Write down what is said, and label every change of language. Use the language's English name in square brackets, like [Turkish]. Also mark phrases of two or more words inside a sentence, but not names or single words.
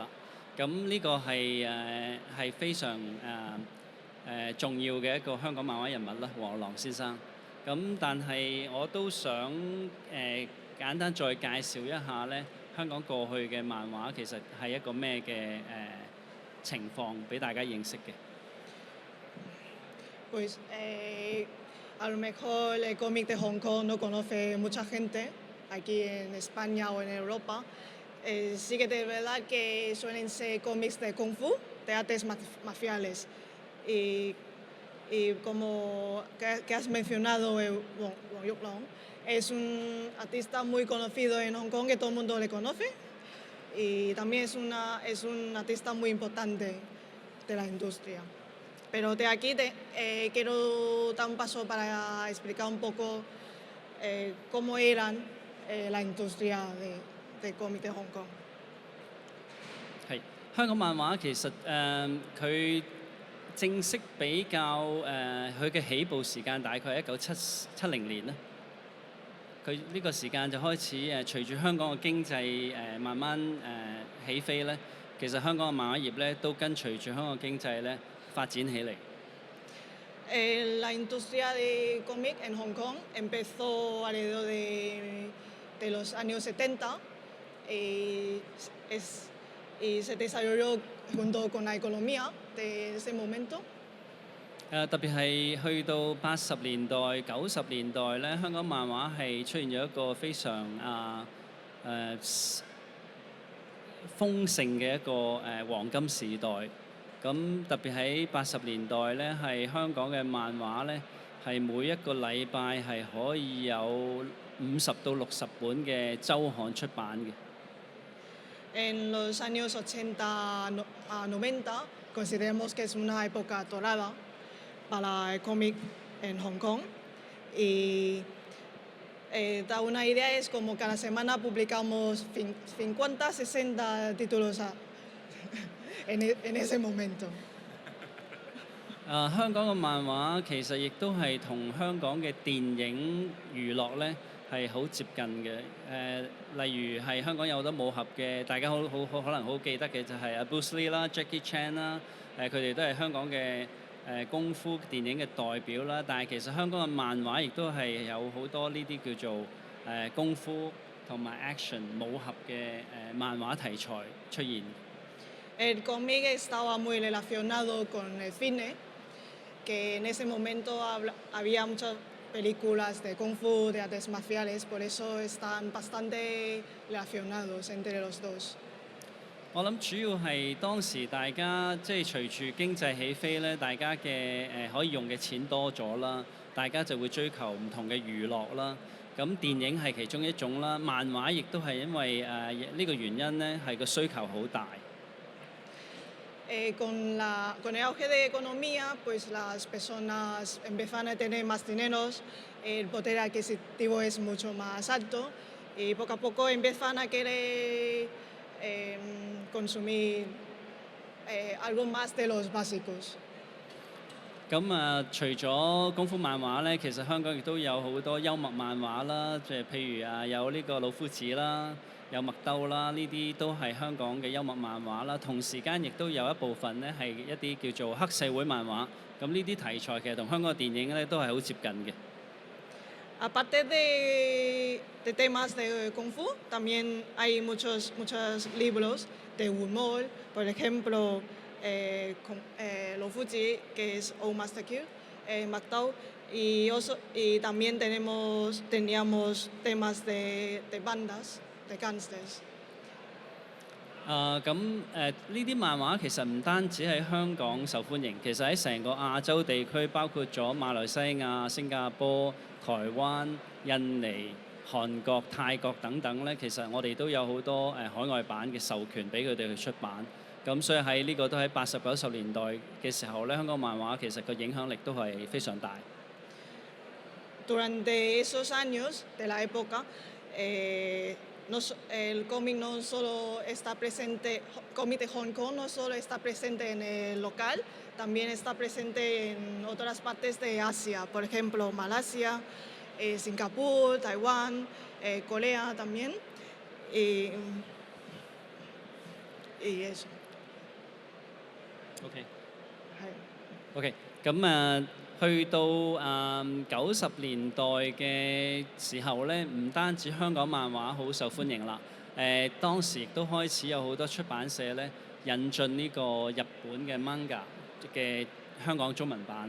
[Cantonese] 咁呢個係非常重要嘅一個香港漫畫人物啦，黃玉郎先生。咁但係我都想簡單再介紹一下咧，香港過去嘅漫畫其實係一個咩嘅情況俾大家認識嘅。 [Spanish] Pues a lo mejor el cómic de Hong Kong no conoce mucha gente aquí en España o en Europa. Sí que de verdad que suelen ser cómics de Kung Fu, de artes marciales. Y como que has mencionado, Wong Yuk Long, es un artista muy conocido en Hong Kong que todo el mundo le conoce y también es un artista muy importante de la industria. Pero de aquí quiero dar un paso para explicar un poco cómo eran la industria de cómic de Hong Kong. [Cantonese] 係香港漫畫其實佢正式比較佢嘅起步時間大概係1970年啦。佢呢個時間就開始隨住香港嘅經濟慢慢起飛咧，其實香港嘅漫畫業咧都跟隨住香港嘅經濟咧發展起嚟。 [Spanish] La industria de cómic en Hong Kong empezó alrededor de los años 70 y se desarrolló junto con la economía de ese momento. [Cantonese] 特別係去到80年代、90年代咧，香港漫畫係出現咗一個非常豐盛嘅一個黃金時代。咁特別喺80年代咧，係香港嘅漫畫咧，係每一個禮拜係可以有50到60本嘅週刊出版嘅。 [Spanish] En los años 80 a 90 consideramos que es una época dorada para el cómic en Hong Kong y da una idea es como cada semana publicamos 50, 60 títulos en ese momento. [Cantonese] 香港嘅漫畫其實亦都係同香港嘅電影娛樂咧係好接近嘅。例如係香港有好多武俠嘅，大家可能好記得嘅就係Bruce Lee 啦、Jackie Chan 啦，佢哋都係香港嘅功夫電影嘅代表啦。但係其實香港嘅漫畫亦都係有好多呢啲叫做功夫同埋 action 武俠嘅漫畫題材出現。 [Spanish] El cómic estaba muy relacionado con el cine, que en ese momento había muchas películas de Kung Fu, de artes marciales, por eso están bastante relacionados entre los dos. [Cantonese] 我諗主要係當時大家即係隨住經濟起飛咧，大家嘅可以用嘅錢多咗啦，大家就會追求唔同嘅娛樂啦。咁電影係其中一種啦，漫畫亦都係因為呢個原因咧，係個需求好大。 [Spanish] Con el auge de economía, pues las personas empiezan a tener más dinero, el poder adquisitivo es mucho más alto y poco a poco empiezan a querer consumir algo más de los básicos. [Cantonese] 咁除咗功夫漫畫咧，其實香港亦都有好多幽默漫畫啦，即係譬如有呢個老夫子啦，有麥兜啦，呢啲都係香港嘅幽默漫畫啦。同時間亦都有一部分咧係一啲叫做黑社會漫畫。咁呢啲題材其實同香港嘅電影咧都係好接近嘅。 [Spanish] Aparte de temas de Kung Fu, también hay muchos libros de humor, por ejemplo, Lo Fuji, que es O Master Q, Mactao, y también teníamos temas de bandas, de gangsters. [Cantonese] 咁呢啲漫畫其實唔單止喺香港受歡迎，其實喺成個亞洲地區，包括咗馬來西亞、新加坡、台灣、印尼、韓國、泰國等等咧，其實我哋都有好多海外版嘅授權俾佢哋去出版。咁所以喺呢個都喺80、90年代嘅時候咧，香港漫畫其實個影響力都係非常大。 [Spanish] Durante esos años de la época, el cómic no solo está presente, cómic de Hong Kong no solo está presente en el local, también está presente en otras partes de Asia, por ejemplo, Malasia, Singapur, Taiwán, Corea también, y eso. [Cantonese] OK，咁去到90年代嘅時候咧，唔單止香港漫畫好受歡迎啦，當時亦都開始有好多出版社咧引進呢個日本嘅 manga 嘅香港中文版。